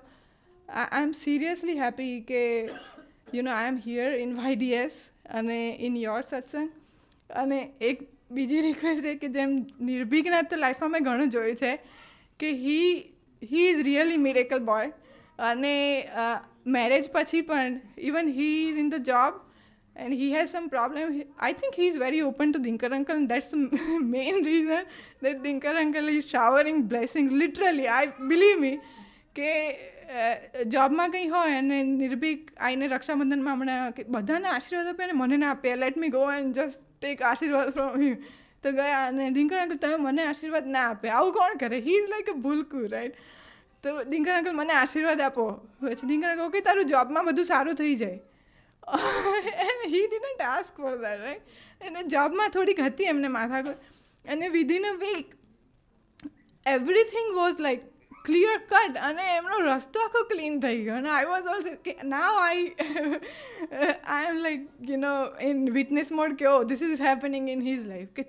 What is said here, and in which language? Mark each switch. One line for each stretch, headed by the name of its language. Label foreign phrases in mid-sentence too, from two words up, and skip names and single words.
English: I am seriously happy કે you know I am here in YDS અને in your સત્સંગ.
Gujarati: અને એક બીજી રિક્વેસ્ટ છે કે જેમ નિર્ભિકના તો લાઈફમાં મેં ઘણું જોયું છે કે
English: he is really miracle boy.
Gujarati: અને મેરેજ પછી પણ
English: even he is in the job and he has some problem. I think he is very open to Dinkar uncle, and that's the main reason that Dinkar uncle is showering blessings literally. I believe me
Gujarati: કે જોબમાં કંઈ હોય અને નિર્ભીક આવીને રક્ષાબંધનમાં હમણાં બધાને આશીર્વાદ આપે અને મને ના આપે,
English: let me go and just take
Gujarati: આશીર્વાદ
English: from him.
Gujarati: તો ગયા અને દિનકર અંકલ તમે મને આશીર્વાદ ના આપે, આવું કોણ કરે?
English: He is like a ભૂલકું, રાઈટ.
Gujarati: તો દિનકર અંકલ મને આશીર્વાદ આપો, પછી દિનકર અંકલ ઓકે તારું જોબમાં બધું સારું થઈ જાય.
English: he didn't ask for that, right.
Gujarati: અને જોબમાં થોડીક હતી એમને માથાકૂટ, અને
English: within a week everything was like clear cut,
Gujarati: અને એમનો રસ્તો આખો ક્લીન થઈ ગયો.
English: અને I was also કે now I am like you know in witness mode કે oh this is happening in his life.